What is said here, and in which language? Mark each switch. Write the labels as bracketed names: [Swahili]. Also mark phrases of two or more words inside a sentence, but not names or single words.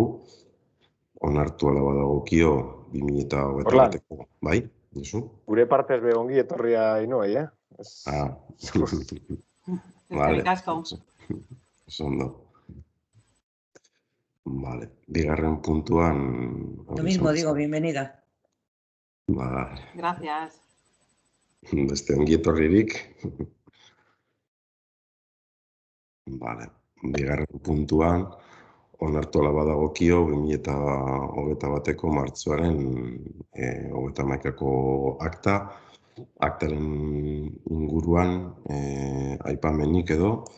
[Basque] Onartu ala badagokio 2021ko, bai? Gure partez be ongi etorria Ainhoa, Eskerrik asko. Ondo. Vale, bigarren puntuan... [Spanish] Lo mismo digo, bienvenida. Gracias. [Basque] Beste ongi etorririk. Vale, bigarren puntuan, onartu ala badagokio 2021ko martxoaren 31ko akta. Aktaren inguruan aipamenik edo.